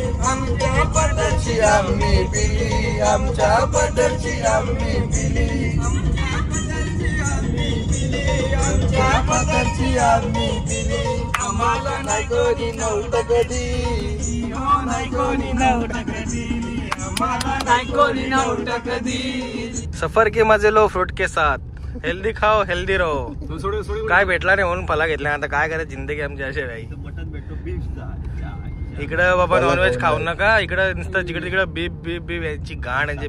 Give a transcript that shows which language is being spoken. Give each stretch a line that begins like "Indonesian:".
Marathi: आमच्या पदरची आम्ही पिली. आमच्या पदरची आम्ही पिली. आमच्या पदरची आम्ही पिली. आम्हाला नाही कोणी नव्हतं कधी. नाही कोणी नव्हतं कधी. आम्हाला नाही कोणी नव्हतं कधी.
Hindi: सफर के मजे लो फ्रूट के साथ. हेल्दी खाओ हेल्दी रहो.
Marathi: काय भेटला नाही म्हणून फला घेतला. आता काय करायचं जिंदगी आमची अशी भाई. इकडं बाबा नॉनव्हेज खाऊ नका. इकडं नुसतं जिकडे तिकडे बीफ बीफ बीफ याची घाण आहे.